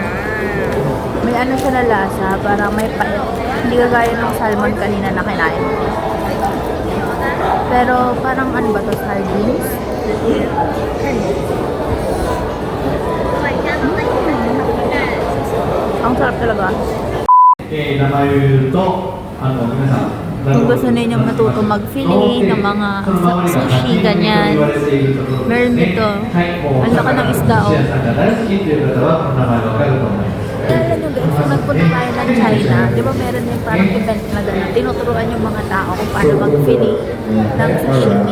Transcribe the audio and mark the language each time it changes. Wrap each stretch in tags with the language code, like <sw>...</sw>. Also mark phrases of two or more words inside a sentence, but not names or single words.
<tl>May ano siya na lasa, parang may hindi kagaya ng salmon kanina na kinain. Pero parang ano ba to, sardines? Ang sarap talaga.</tl> <ja>名前を言うと、皆さん、</ja> <tl>Kung gusto ninyong matuto mag-fillet ng mga sushi, ganyan. Meron dito. Ang laki ng isda, oh. Kaya nyo guys, kung nagpunta tayo ng China, di ba meron yung parang event na gano'n, tinuturuan yung mga tao kung paano mag-fillet ng sashimi.</tl>